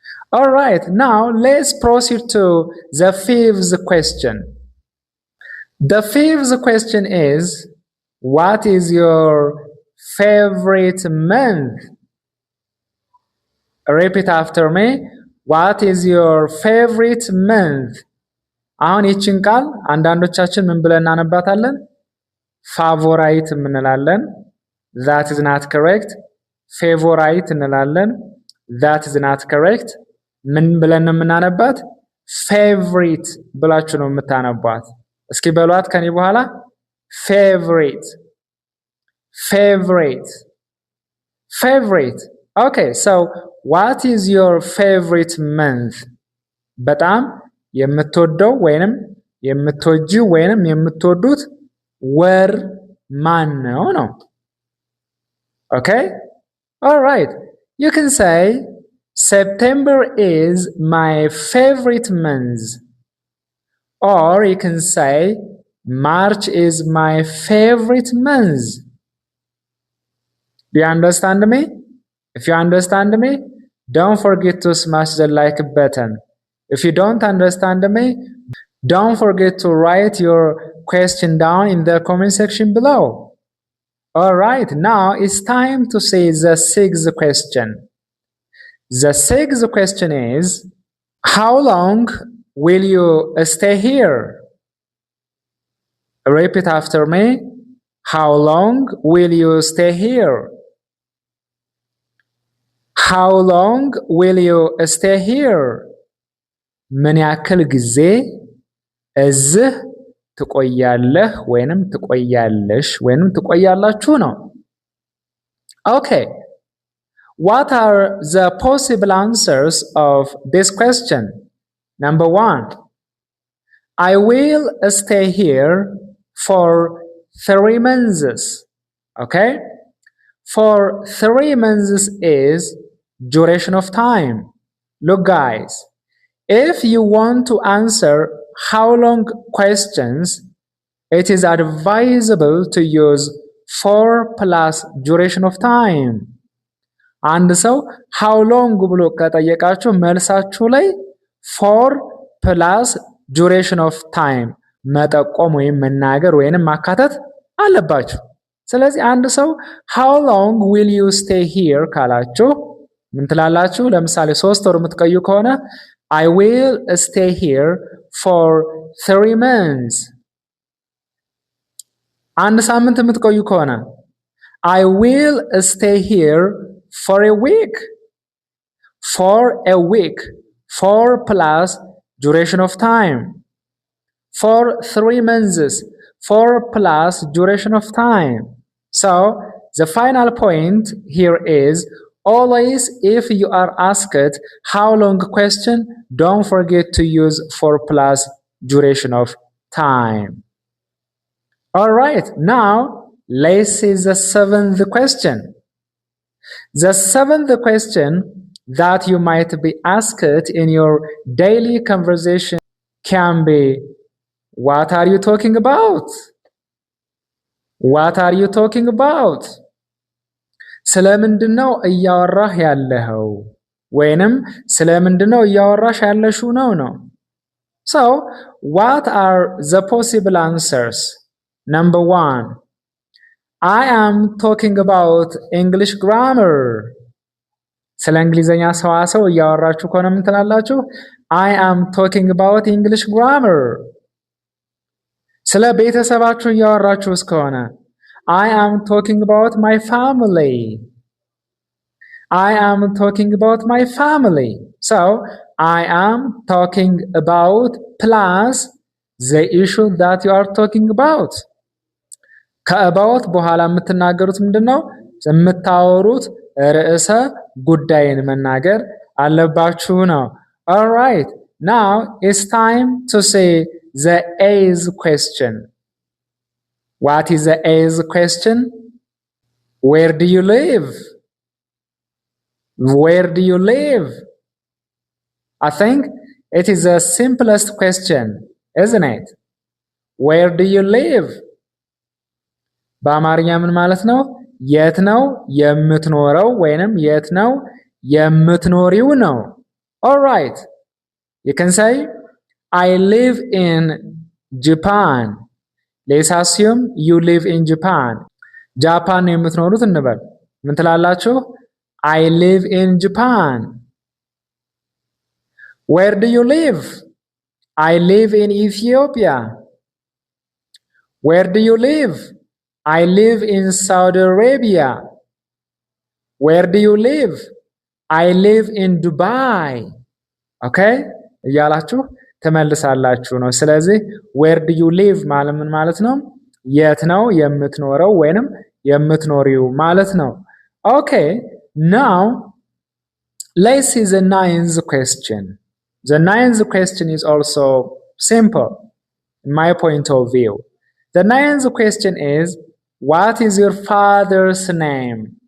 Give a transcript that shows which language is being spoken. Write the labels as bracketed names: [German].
[English] All right, now let's proceed to the fifth question. The fifth question is, what is your favorite month? Repeat after me. What is your favorite month? [Amharic] አሁን ይህችን ቃል አንዳንዶቻችን ምን ብለን እናነባታለን? ፋቮራይት እንላለን። [English] That is not correct. [Amharic] ፌቮራይት እንላለን። [English] That is not correct. [Amharic] ምን ብለን ነው የምናነባት? favorite ብላችሁ ነው የምታነቧት። እስኪ በሏት ከኔ በኋላ [English] favorite favorite favorite. Okay, so what is your favorite month? [Amharic] በጣም የምትወደው ወይንም የምትወጂው ወይንም የምትወዱት ወር ማን ነው ነው? [English] Okay? All right. You can say September is my favorite month. Or you can say March is my favorite month. Do you understand me? If you understand me, don't forget to smash the like button. If you don't understand me, don't forget to write your question down in the comment section below. All right, now it's time to say the sixth question. The sixth question is, how long will you stay here? Repeat after me. How long will you stay here? How long will you stay here? [Amharic] ምን ያክል ጊዜ እዚህ ትቆያለህ ወይንም ትቆያለሽ ወይንም ትቆያላችሁ ነው። Okay. [English] What are the possible answers of this question? Number 1. I will stay here for 3 months. Okay? For 3 months is duration of time. Look guys, if you want to answer how long questions, it is advisable to use 4 plus duration of time. [Amharic] አንድ ሰው [English] how long [Amharic] ብሎ ከጠየቃችሁ መልሳችሁ ላይ [English] 4 plus duration of time [Amharic] መጠቆም ወይም መናገር ወይንም ማካተት አለባችሁ። ስለዚህ አንድ ሰው [English] how long will you stay here [Amharic] ካላችሁ ምን ትላላችሁ? ለምሳሌ 3 ወር የምትቆዩ ከሆነ [English] I will stay here for 3 months. [Amharic] አንድ ሳምንት የምትቆዩ ከሆነ [English] I will stay here for a week. For a week. 4 plus duration of time. For 3 months. 4 plus duration of time. So, the final point here is always if you are asked how long question, don't forget to use 4 plus duration of time. Alright, now let's see the 7th question. The 7th question that you might be asked in your daily conversation can be, what are you talking about? What are you talking about? [Amharic] ስለምንድነው እያወራህ ያለኸው ወይንም ስለምንድነው እያወራሽ ያለሽው ነው። [English] So, what are the possible answers? Number 1. I am talking about English grammar. [Amharic] ስለ እንግሊዘኛ ሰዋሰው እያወራችሁ ከሆነ ምን ትላላችሁ? [English] I am talking about English grammar. [Amharic] ስለ ቤተሰባችሁ እያወራችሁ ከሆነ [English] I am talking about my family. I am talking about my family. So, I am talking about plus the issue that you are talking about. [Amharic] ከአባውት በኋላ የምትናገሩት ምንድነው? የምታወሩት ርዕሰ ጉዳይን መናገር አለባችሁ ነው። All right. [English] Now it's time to say the 8th question. What is the 8th question? Where do you live? Where do you live? I think it is the simplest question, isn't it? Where do you live? [Amharic] በአማርኛ ምን ማለት ነው? የት ነው የምትኖረው ወይንም የት ነው የምትኖሪው ነው። All right. [English] You can say I live in Japan. Let's assume you live in Japan. [Amharic] ጃፓን ነው የምትኖሩት እንበል። ምን ትላላችሁ? [English] I live in Japan. Where do you live? I live in Ethiopia. Where do you live? I live in Saudi Arabia. Where do you live? I live in Dubai. Okay? [Amharic] እያላችሁ ተመልሳላችሁ ነው። ስለዚህ [English] where do you live [Amharic] ማለት ምን ማለት ነው? የት ነው የምትኖረው ወይንም የምትኖሪው ማለት ነው። [English] Okay, now let's see the 9th question. The 9th question is also simple in my point of view. The 9th question is, what is your father's name?